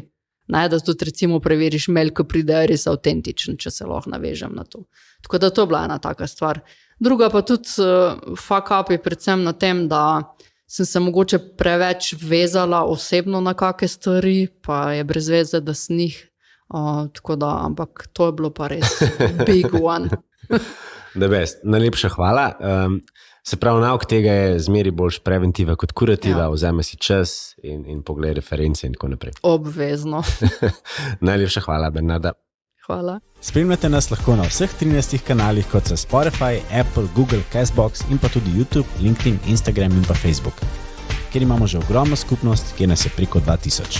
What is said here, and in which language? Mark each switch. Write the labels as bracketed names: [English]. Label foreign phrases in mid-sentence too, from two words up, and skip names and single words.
[Slovenian] Da tudi recimo preveriš mail, ko pride res avtentičen, če se lahko navežem na to. Tako da to je bila ena taka stvar. Druga pa tudi [English] fuck up [Slovenian] je predvsem na tem, da sem se mogoče preveč vezala osebno na kakšne stvari, pa je brez veze, da sem jih. Tako da, ampak to je bilo pa res [English] big one. The best. [Slovenian] Najlepša hvala. Se pravi, nauk tega je zmeri boljš preventiva kot kurativa, vzame si čas in pogled reference in tako naprej. Obvezno. Najlepša hvala, Bernarda. Hvala. Spremljate nas lahko na vseh 13 kanalih, kot so Spotify, Apple, Google, Castbox in pa tudi YouTube, LinkedIn, Instagram in pa Facebook, kjer imamo že ogromno skupnost, kjer nas je preko 2000.